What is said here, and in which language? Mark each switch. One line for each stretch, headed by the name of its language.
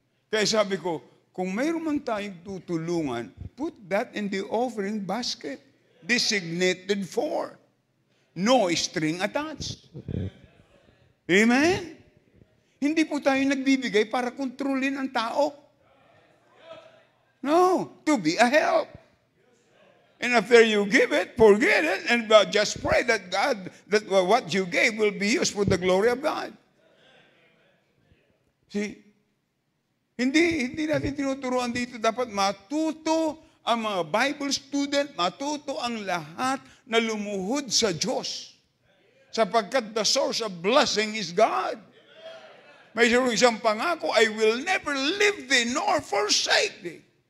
Filipino: Kaya sabi ko, kung mayroon man tayong tutulungan,
English: put that in the offering basket. Designated for. No string attached. Amen?
Filipino: Hindi po tayo nagbibigay para kontrolin ang tao.
English: No, to be a help. And after you give it, forget it, and just pray that what you gave will be used for the glory of God.
Filipino: See? Hindi natin tinuturuan dito. Dapat matuto ang mga Bible student, matuto ang lahat na lumuhod sa Diyos.
English: Sapagkat the source of blessing is God.
Filipino: May isang pangako,
English: I will never leave thee nor forsake thee.